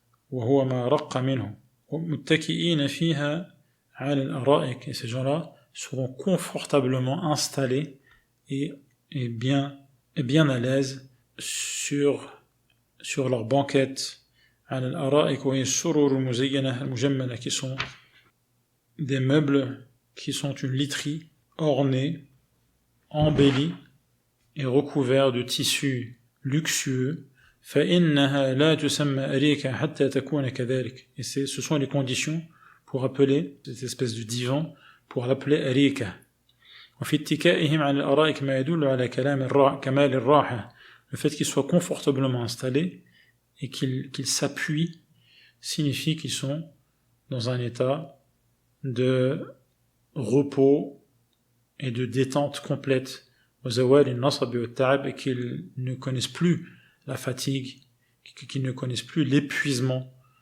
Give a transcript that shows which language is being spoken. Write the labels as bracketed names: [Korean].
[Arabic] وهو ما رق منه متكئين فيها على الأرائك. [French] Et ces gens-là seront confortablement installés et bien à l'aise sur leur banquette. [Arabic] على الأرائك وهي السرور المزينة المجملة, [French] qui sont des meubles qui sont une literie ornée, embellie et recouvert de tissus luxueux. [Arabic] فإنها لا تسمى أريكة حتى تكون كذلك. [French] Et ce sont les conditions pour appeler cette espèce de divan, pour l'appeler arika. [Arabic] وفي اتكائهم على الأرائك ما يدل على كمال الراحة. [French] Le fait qu'ils soient confortablement installés et qu'ils s'appuient signifie qu'ils sont dans un état de repos et de détente complète, et qu'ils ne connaissent plus la fatigue, qu'ils ne connaissent plus l'épuisement.